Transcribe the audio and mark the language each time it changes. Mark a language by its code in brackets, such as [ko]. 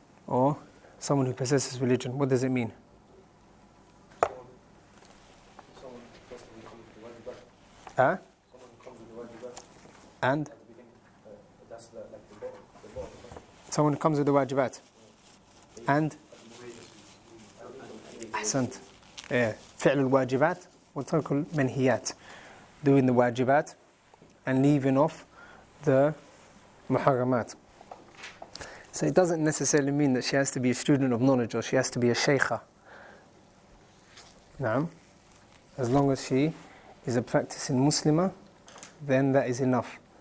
[en] Or someone who possesses religion? What does it mean? Huh? And? Someone who comes with the wajibat. And? [ar] أحسنت. فعل الواجبات وترك المنهيات. [en] Doing the wajibat and leaving off the muharramat. So it doesn't necessarily mean that she has to be a student of knowledge or she has to be a shaykha. Naam. As long as she is a practicing Muslimah, then that is enough.